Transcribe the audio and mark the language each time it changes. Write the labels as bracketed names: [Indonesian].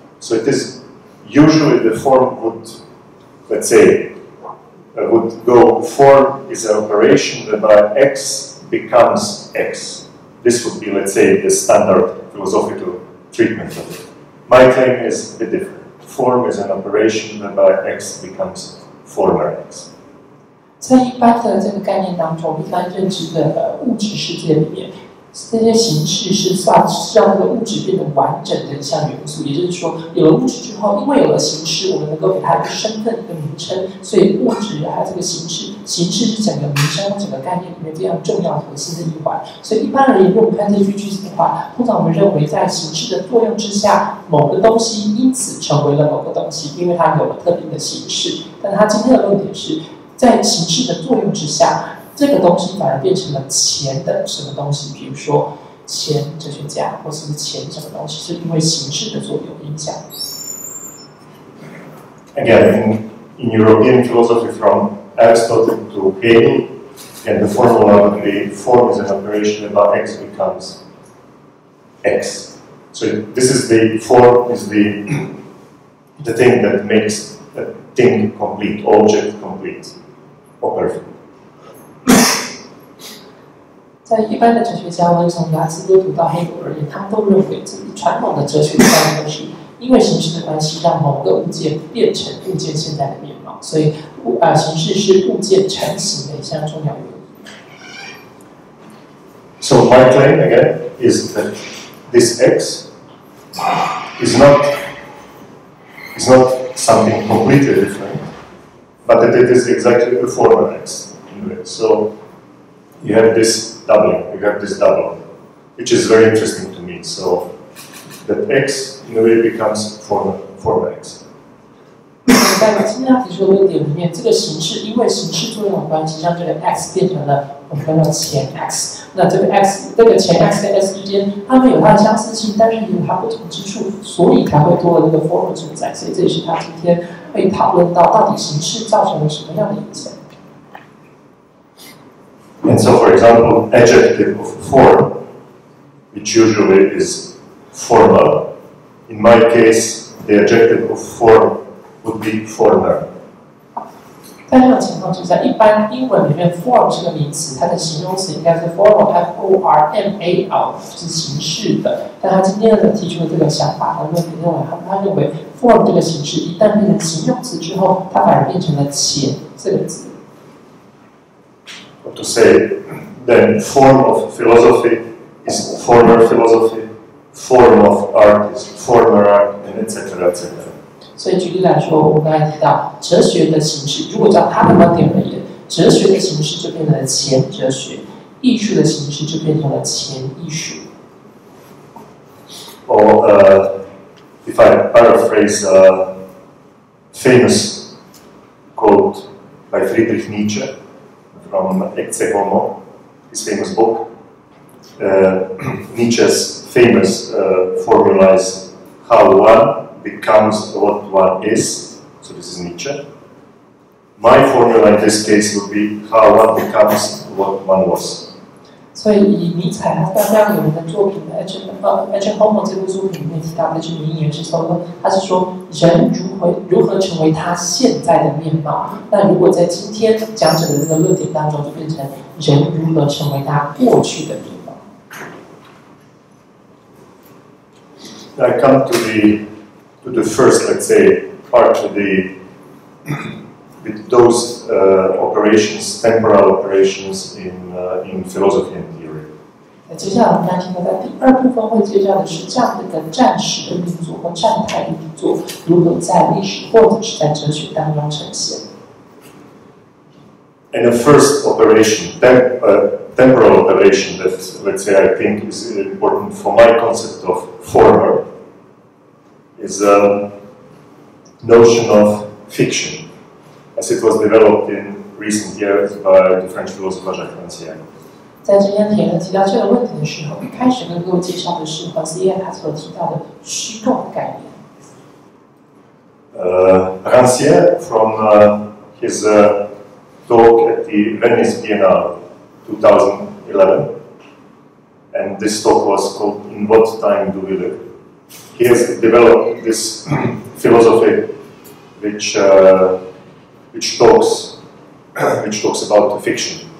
[English] So it is usually the form would, let's say, would go, form is an operation whereby X becomes X. This would be, let's say, the standard philosophical treatment of it. My claim is a bit different. Form is an operation whereby X becomes former X. [Chinese] 在一般的这个概念当中，一般认知的物质世界里面，这些形式是让这个物质变得完整的一项元素，也就是说，有了物质之后，因为有了形式，我们能够给它一个身份、一个名称，所以物质还有这个形式，形式是整个名称、整个概念里面非常重要核心的一环。所以一般而言，如果我们看这句句子的话，通常我们认为在形式的作用之下，某个东西因此成为了某个东西，因为它有了特定的形式。但他今天的论点是在形式的作用之下。这个东西反而变成了前的什么东西，比如说前哲学家，或是前什么东西，是因为形式的作用影响。 [English] Again, in European philosophy, from Aristotle to Hegel, and the formula of the form is an operation about x becomes x. So this is the form is the thing that makes a thing complete, object complete, or perfect. [Chinese] 在一般的哲学家，无论从雅斯哥读到黑格尔而言，他们都认为，这个传统的哲学的概念是因为形式的关系，让某个物件变成物件现在的面貌，所以形式是物件成型的一项重要原因。 [English] So my claim again is that this x is not something completely different, but that it is exactly the form of x. So you have this doubling, which is very interesting to me. So that x in a way becomes form x. [Chinese] 在今天要提出的论点里面，这个形式因为形式作用的关系，让这个 x 变成了我们叫做前 x。那这个 x， 这个前 x 跟 s 之间，它们有它的相似性，但是也有它不同之处，所以才会多了这个 form 存在。所以这也是他今天会讨论到底形式造成了什么样的影响。 [English] And so, for example, adjective of form, which usually is formal. In my case, the adjective of form would be former. [Chinese] 在这种情况之下，一般英文里面 form 是个名词，它的形容词应该是 formal，F-O-R-M-A-L， 就是形式的。但他今天呢提出的这个想法和论点认为，他认为 form 这个形式一旦变成形容词之后，它反而变成了前这个字。 [English] To say, then form of philosophy is former philosophy, form of art is former art, and etc. etc. [Chinese] 所以举例来说，我们刚才提到哲学的形式，如果照他的观点而言，哲学的形式就变成了前哲学，艺术的形式就变成了前艺术。 [English] Or if I paraphrase a famous quote by Friedrich Nietzsche from Ecce Homo, his famous book, Nietzsche's famous formula is how one becomes what one is. So this is Nietzsche. My formula in this case would be how one becomes what one was. [Chinese] 所以以尼采他非常有名的作品的《Ecce Homo》这部作品里面提到的一句名言是说，他是说人如何成为他现在的面貌。那如果在今天讲者的这个论点当中，就变成人如何成为他过去的面貌。 [English] I come to the first, let's say, part of with those operations, temporal operations in philosophy and theory. [Chinese] 接下来我们要听到在第二部分会介绍的是这样的一个战时的运作或战态的运作如何在历史或者是在哲学当中呈现。 [English] And the first operation, temporal operation that, let's say, I think is important for my concept of former, is a notion of fiction, as it was developed in recent years by the French philosopher Jacques Rancière. [Chinese] 在今天提到这个问题的时候，一开始跟各位介绍的是Rancière他所提到的虚构的概念。 [English] Rancière, from his talk at the Venice Biennale 2011, and this talk was called "In What Time Do We Live?" He has developed this philosophy which talks about fiction.